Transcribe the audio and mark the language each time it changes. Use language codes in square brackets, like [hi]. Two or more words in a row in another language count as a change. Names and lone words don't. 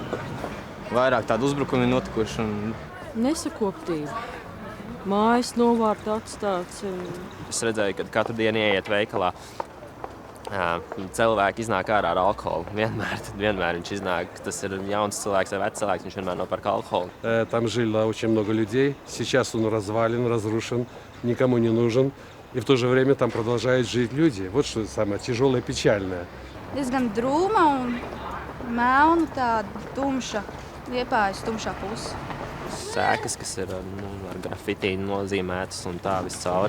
[lv] Vairāk tādu uzbrukumu ir notikuši. Nesakoptība. Mājas novārta atstāts. Es redzēju, ka katru dienu ieiet veikalā. Cilvēki iznāk ārā ar alkoholu. Vienmēr viņš iznāk. Tas ir jauns cilvēks vai vecs cilvēks, viņš vienmēr nopērk alkoholu. [ru] Там жило очень много людей. Сейчас он развален, разрушен, никому не нужен. И в то же время там продолжают жить люди. Вот что самое тяжелое, печальное. [lv] Diezgan drūma un melna tāda tumša, Liepājas tumšā puse. Sēkas, kas ir ar grafiti nozīmētas un tā viscauri.